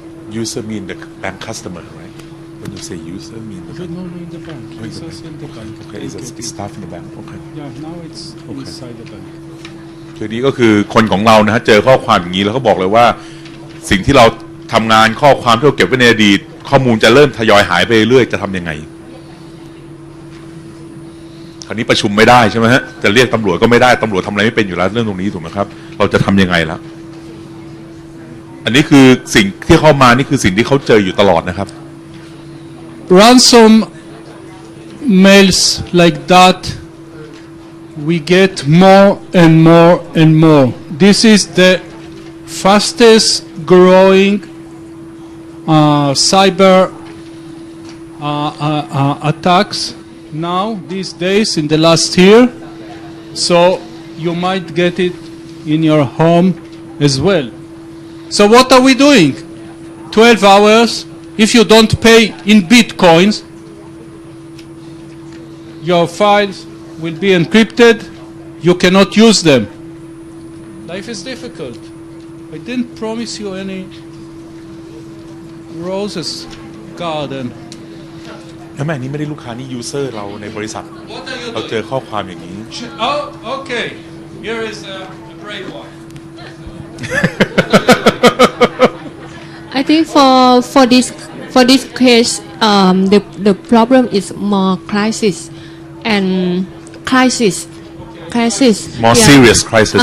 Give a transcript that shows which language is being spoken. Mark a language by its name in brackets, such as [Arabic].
[English] User mean the bank customer, right? When you say user mean the bank. No, in the bank. Users in the bank. Okay, it's staff in the bank. Okay. Yeah, now it's inside the bank. [Thai] ทีนี้ก็คือคนของเรานะฮะเจอข้อความอย่างนี้แล้วเขาบอกเลยว่าสิ่งที่เราทำงานข้อความที่เราเก็บไว้ในอดีตข้อมูลจะเริ่มทยอยหายไปเรื่อยจะทำยังไงคราวนี้ประชุมไม่ได้ใช่ไหมฮะจะเรียกตำรวจก็ไม่ได้ตำรวจทำอะไรไม่เป็นอยู่แล้วเรื่องตรงนี้ถูกไหมครับเราจะทำยังไงแล้วอันนี้คือสิ่งที่เข้ามานี่คือสิ่งที่เขาเจออยู่ตลอดนะครับ [English] Ransom mails like that we get more and more and more. This is the fastest growing cyber attacks now these days in the last year, so you might get it in your home as well. So what are we doing? 12 hours. If you don't pay in bitcoins, your files will be encrypted. You cannot use them. Life is difficult. I didn't promise you any roses garden. [Thai] แล้วแม่นี้ไม่ได้ลูกค้านี่ยูเซอร์เราในบริษัทเราเจอข้อความอย่างนี้ [English] Oh, okay. Here is a brave one. I think for this case, the problem is more crisis. More serious crisis.